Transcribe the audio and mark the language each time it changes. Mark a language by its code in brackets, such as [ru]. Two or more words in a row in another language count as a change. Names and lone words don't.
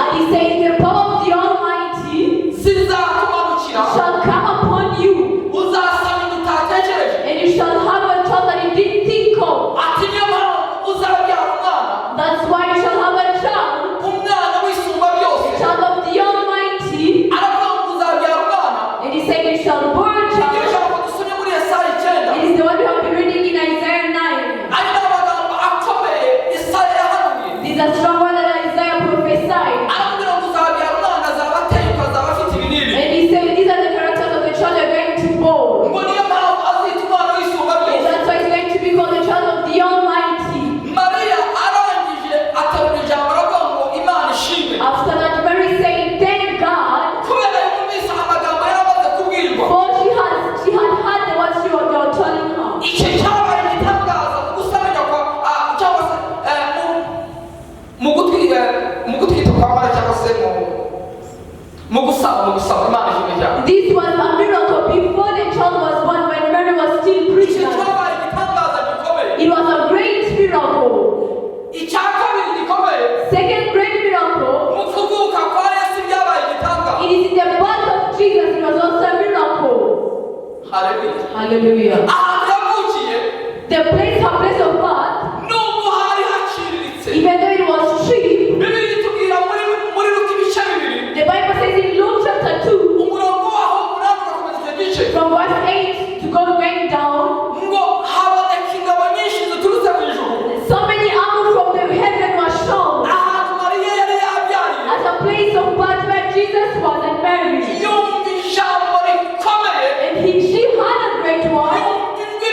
[en] says, the power of the Almighty [rw] zizakumanukira [en] shall come upon you, [rw] uzasaba ibintu utatekereje [en] and you shall have a child that you didn't think of. [rw] ati niyo mpamvu uzabyara umwana [en] That's why you shall have a child, [rw] umwana w'isumba byose [en] a child of the Almighty. [rw] aravuga ngo uzabyara umwana [en] And he said, you shall born a [rw] iryo [en] child. [rw] jambo dusomye muri Yesaya 9 [en] It is the one we have been reading in Isaiah 9. [rw] ari n'amagambo akomeye Yesaya yahanuye [en] These are strong words that Isaiah prophesied. [rw] aramubwira ngo uzabyara umwana azaba ateye ukazaba afite ibinini [en] And he said, these are the characters of the child you're going to born. [rw] ngo niyo mpamvu azita umwana w'isumba [en] And [rw] byose [en] that's why he's going to be called the child of the Almighty. [rw] Mariya arangije aterura ijambo aravuga ngo Imana ishimwe [en] After that, Mary said, thank God, [rw] kubera yumvise amagambo yaramaze kubwirwa [en] for she had heard the words they were telling her. [rw] iki cyabaye igitangaza mu gusabira kwa cyangwa se mu gutwita kwa Mariya cyangwa se mu gusaba Imana ishimwe cyane [en] This was a miracle before the child was born, when Mary was still [rw] iki [en] pregnant. [rw] cyabaye igitangaza gikomeye [en] It was a great miracle. [rw] icya kabiri gikomeye [en] Second great miracle, [rw] mu kuvuka kwa Yesu byabaye igitangaza [en] it is in the birth of Jesus. It was also a miracle. [rw] haleluya [en] Hallelujah. [rw] ahantu yavukiye [en] Her place of birth, [rw] nubwo hari haciriritse [en] even though it was cheap, [rw] bibiri itubwira muri Luka ibice bibiri [en] the Bible says in Luke chapter 2, [rw] umurongo waho umunani ugakomeza icyo gice [en] from verse 8 to go going down, [rw] ngo haboneka ingabo nyinshi ziturutse mu ijuru [en] so many arrows from the heaven were shown [rw] ahantu Mariya yari yabyariye [en] as a place of birth where Jesus was and Mary. [rw] yumva ijambo rikomeye [en] And she had a great one. [rw] yumva